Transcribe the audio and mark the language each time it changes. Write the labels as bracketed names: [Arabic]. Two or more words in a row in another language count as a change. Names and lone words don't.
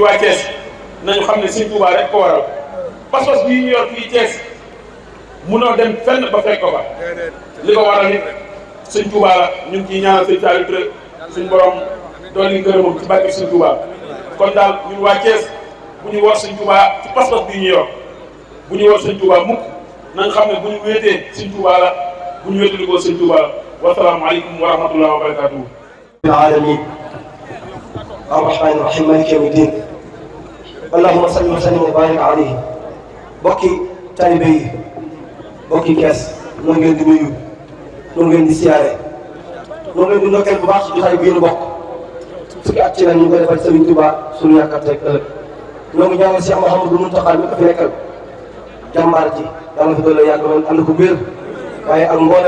[Wolof] waa Thiès nañu xam ne Sëñ Tuubaa rek ko waral pas-pas bii ñu yor fii Thiès munoo dem fenn ba fekk ko fa li ko waral nit Sëñ Tuubaa la ñu ngi ciy ñaanal Sëñ Saliou Touré suñ borom doon li ngërëmam ci barke Sëñ Tuubaa kon daal ñun waa Thiès bu ñu war Sëñ Tuubaa ci pas-pas bii ñu yor bu ñu war Sëñ Tuubaa mukk nañ xam ne bu ñu wéetee Sëñ Tuubaa la bu ñu wéetee ko Sëñ Tuubaa la [Arabic] والسلام عليكم ورحمة الله وبركاته العالمين الرحمن الرحيم مالك يوم الدين اللهم صل وسلم وبارك عليه [Wolof] bokki taalibe yi bokki Kees noonu ngeen di nuyu noonu ngeen di siyaare noonu ngeen di ndokkeel bu baax ci jotaay bii nu bokk fukki at ci la ñu koy defal Sëriñ Tuubaa suñu yaakaar tey ëllëg ñoo ngi ñaanal Cheikh Mouhamadou Mountakha mi ko fi nekkal jàmbaar ji yàlla fi doole yàgg lool ànd ko wér waaye ak mboolem